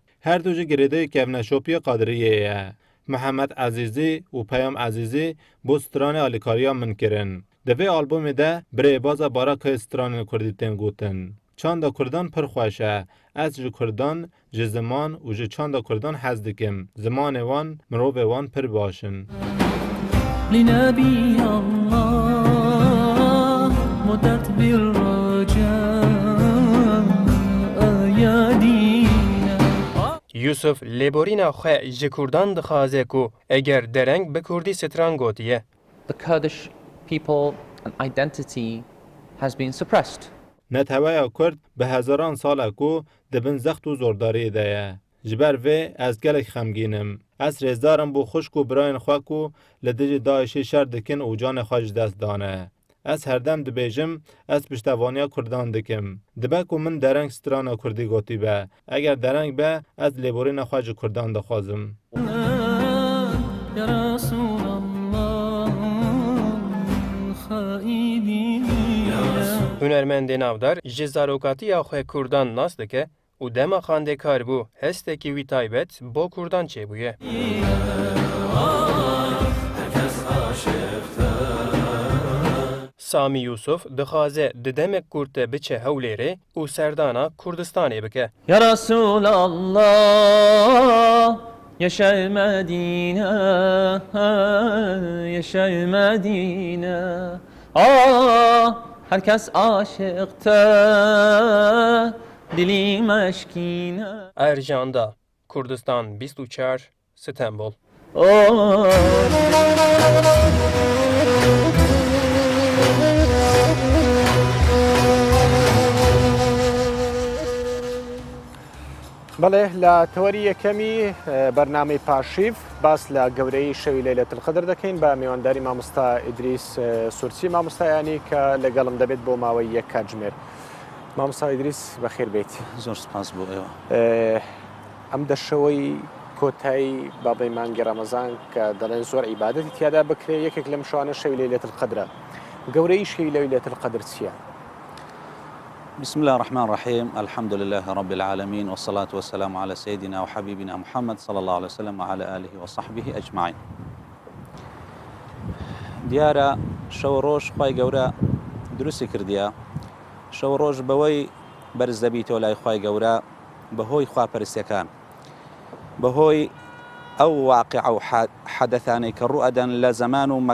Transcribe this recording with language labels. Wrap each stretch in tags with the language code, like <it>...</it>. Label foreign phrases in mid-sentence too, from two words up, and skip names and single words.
<ku>Her du ji girêdayê kevneşopiya Qadiriyê ye. Mihemed Ezîzî û Peyam Ezîzî bo stranê alîkariya min kirin. Di vê albûmê de birêbaza barakayê stranên Kurdî tên gotin. Çanda Kurdan pir xweş e. Ez ji Kurdan, ji ziman û ji çanda Kurdan hez dikim. Zimanê wan, mirovê wan pir baş in.</ku> <ar>لنبي الله مدت بالرجاء يا دينا.</ar> <ku>Yusuf lêborîna xwe ji Kurdan dixwaze ku eger dereng bi Kurdî stran gotiye.</ku> <en>The Kurdish people and identity has been suppressed.</en> <ku>Netewaya Kurd bi hezaran sal ku dibin zext û zordariyê de ye. Ji ber vê ez gelek xemgînim. Ez rêzdarim bû xwişk û birayên xwe ku li dijî Daişê şer dikin û canê xwe ji dest dane. Ez herdem dibêjim ez piştevaniya Kurdan dikim. Dibe ku min dereng strana Kurdî gotî be. Eger dereng be ez lêborîna xwe ji Kurdan dixwazim.</ku> <ar>يا رسول الله خائبين.</ar> <ku>Hunermendê navdar ji zarokatiya xwe Kurdan nas dike û dema xandekar bû hestekî wî taybet bo Kurdan çêbûye. Samî Yusuf dixwaze di demek Kurd de biçe Hewlêrê û serdana Kurdistanê bike.</ku> <ar>يا رسول الله يشاء المدينة يشاء المدينة</ar> <tr>herkes aşıkta dili meşkine.</tr> <ku>Erjanda, Kurdistan 24 İstanbul.</ku> <ckb>بەڵێ لە تەوەری یەکەمی بەرنامەی پاشیف باس لە گەورەی شەوی لەیلەت القەدر دەکەین بە میوانداری مامۆستا ئیدریس سورچی مامۆستایانی کە لەگەڵم دەبێت بۆ ماوەی یەک کاتژمێر. مامۆستا ئیدریس بەخێر بێت. زۆر سپاس بۆ ئێوە. ئەم دەشەوەی کۆتایی بابەی مانگی ڕەمەزان کە دەڵێن زۆر عیبادەتی تیادا بکرێ یەکێک لەم شوانە شەوی لەیلەت القەدرە. گەورەی شەوی لەیلەت القەدر چییە؟</ckb> <ar>بسم الله الرحمن الرحيم الحمد لله رب العالمين والصلاة والسلام على سيدنا وحبيبنا محمد صلى الله عليه وسلم وعلى آله وصحبه أجمعين</ar> <ckb>دیارە شەو ڕۆژ خوای گەورە دروستی کردیە شەو ڕۆژ بەوەی بەرز دەبیتەوە لای خوای گەورە بەهۆی خواپەرستیەکان بەهۆی ئەو واقع و حەدەثانەی کە ڕوئەدەن لە زەمان و</ckb>